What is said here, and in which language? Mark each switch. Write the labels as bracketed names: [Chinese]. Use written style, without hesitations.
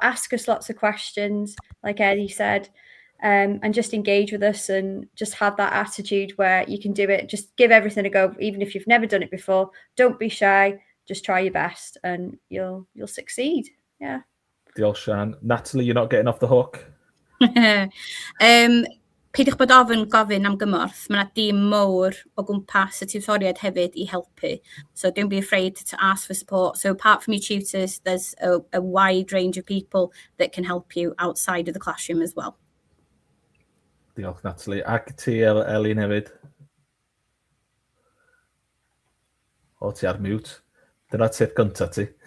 [English] Ask us lots of questions, like Eddie said. And just engage with us and just have that attitude where you can do it. Just give everything a go, even if you've never done it before. Don't be shy. Just try your best, and you'll succeed. Yeah. [Welsh] Diolch, Sian. [English] Natalie, you're not getting off the hook. [Welsh] Peidiwch bod ofyn gofyn am gymorth. Mae yna dîm mowr o gwmpas y tutoriaid hefyd I helpu. [English] So don't be afraid to ask for support. So apart from your tutors, there's a wide range of people that can help you outside of the classroom as well. [Welsh] Diolch, Natalie. Ac ti, Elin, hefyd? O, ti ar mute. Dyna tip gynta ti.